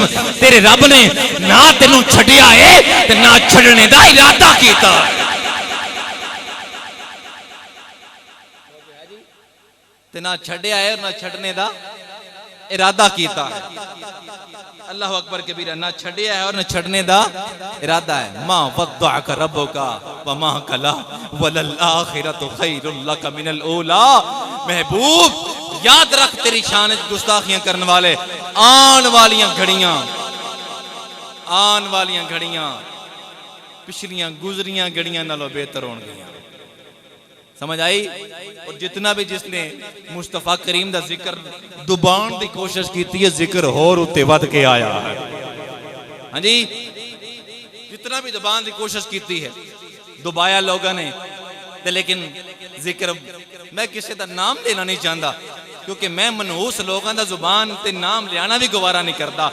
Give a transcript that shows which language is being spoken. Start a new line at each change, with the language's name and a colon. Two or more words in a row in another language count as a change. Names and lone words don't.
Punjabi: تیرے رب نے نہ تینوں چھڈیا ہے تے نہ چھڈن دا ارادہ کیتا. تے نہ چھڈیا ہے اور نہ چھڈن دا ارادہ کیتا.
Arabic: الله أكبر كبيرا,
Punjabi: نہ چھڈیا ہے اور نہ چھڈن دا ارادہ ہے.
Arabic: ما ودعك ربك وما قلى وللآخرة خير لك من الأولى.
Punjabi: محبوب یاد رکھ تیری شان وچ گستاخیاں کرن والے آن والیاں گھڑیاں پچھلیاں گزریاں گھڑیاں نالوں بہتر ہونگیاں. سمجھ آئی?
Urdu: اور جتنا بھی جس نے
Punjabi: مصطفیٰ کریم دا ذکر دبان دی کوشش کی ہے، ذکر ہور اتے ودھ کے آیا ہے.
Urdu: ہاں جی، جتنا بھی
Punjabi: دبان دی
Urdu: کوشش کی ہے دبایا لوگوں نے، لیکن ذکر میں کسی کا نام لینا نہیں چاہتا، کیونکہ میں منحوس لوگوں کا زبان
Punjabi: تے نام لیانا
Urdu: بھی گوارا نہیں کرتا.